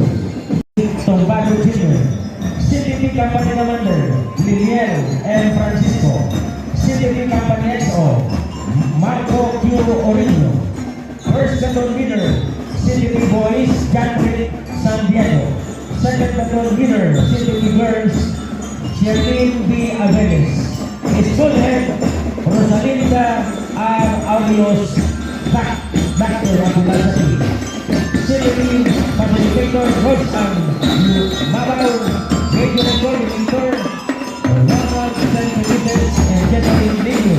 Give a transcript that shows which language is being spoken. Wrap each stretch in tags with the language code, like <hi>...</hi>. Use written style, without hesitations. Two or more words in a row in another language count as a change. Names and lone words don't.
<en>Tombado Jr. CTP Company Commander, Liliel M. Francisco. CTP Company XO, Marco Q. Orino. First platoon leader, CTP Boys, John Rick San Diego. Second platoon leader, CTP Girls, Sherlyn B. Aveles. School head, Rosalinda R. Aulios, Dr. Abulasi. CTP facilitator, Rostam Mabaw, Major Coordinator, Ronald Santiago, and General Lino.</en>